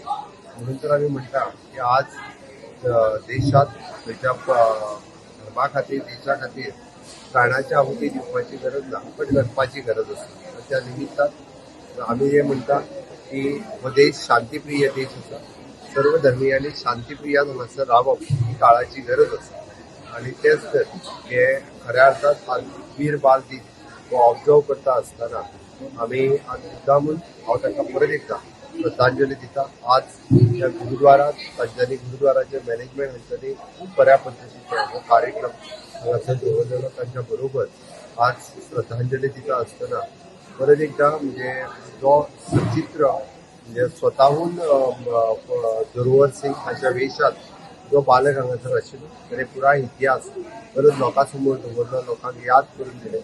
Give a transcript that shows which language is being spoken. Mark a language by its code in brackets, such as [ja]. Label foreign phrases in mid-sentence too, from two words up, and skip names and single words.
[kok] म्हणून तर आमी म्हणटा की आज देशात खंयच्या धर्मा खातीर देशा खातीर प्राणाची आहुती दिवपाची गरज ना पण करपाची गरज आसा. त्या निमित्तान आमी हे म्हणटा की हो देश शांतीप्रिय देश आसा. सर्व धर्मियांनी शांतीप्रियान हांगासर रावप ही काळाची गरज आसा आनी तेच तर हे खऱ्या अर्थात आज वीर बाल दिन हो ऑब्जर्व करता आसतना आमी आज मुद्दामून हांव तांकां परत एकदा श्रद्धांजली दिता. आज ह्या गुरुद्वारात तांच्यांनी गुरुद्वाराचे मॅनेजमेंट हांच्यांनी खूब बऱ्या पद्दतीचो हो कार्यक्रम हांगासर दवरलेलो. तांच्या बरोबर आज श्रद्धांजली दिता आसतना परत एकदा म्हणजे जो सचित्र म्हणजे स्वताहून जोरावर सिंग हांच्या वेशात जो बालक हांगासर आशिल्लो ताणें पुराय इतिहास परत लोकां समोर दवरलो, लोकांक याद करून दिले.